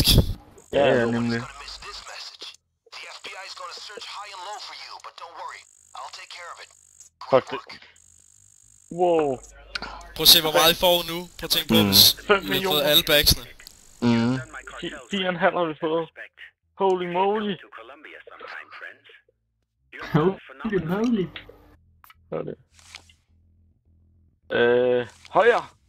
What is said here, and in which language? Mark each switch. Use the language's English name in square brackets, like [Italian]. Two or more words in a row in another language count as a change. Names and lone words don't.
[Danish] Ja, nemlig. Fuck det. Wow. Prøv at se, hvor meget I får nu. Prøv at tænke på, hvis 5 vi har fået alle bagsene. 4,5 har vi fået. [English] Holy moly. Holy. [Danish] Hvad er det? Højre.